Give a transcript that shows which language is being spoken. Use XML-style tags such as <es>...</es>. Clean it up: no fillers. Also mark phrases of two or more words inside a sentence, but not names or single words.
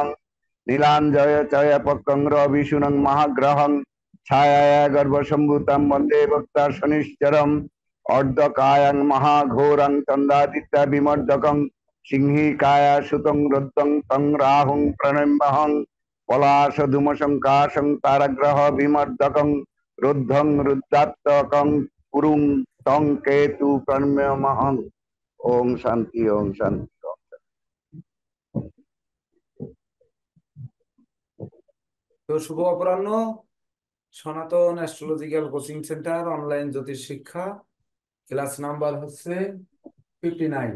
<sa>নীলাঞ্জয় চয় পক্রং বিশুনং মহাগ্রহং ছায়ায়া গর্ভসম্ভূতম বন্দে ভক্তা শনিশ্চরম অর্ধকায়ং মহাঘোরং চন্দাদিত্য বিমর্দকং সিংহিকায়া সুতং রুদ্রং তং রাহুং প্রণম্যহং পলাশ ধূমশঙ্কাশং তারগ্রহ বিমর্দকং রুদ্ধং রুদ্রাত্মকং পুরুং তং কেতু প্রণম্যহং। ওং শান্তি ওং শান্তি।</sa> <bn>তো শুভ অপরাহ্ন। সনাতন</bn> <en>astrological coaching centre</en> <bn>অনলাইন জ্যোতিষ শিক্ষা</bn> <en>class number</en> <bn>হচ্ছে 59।</bn>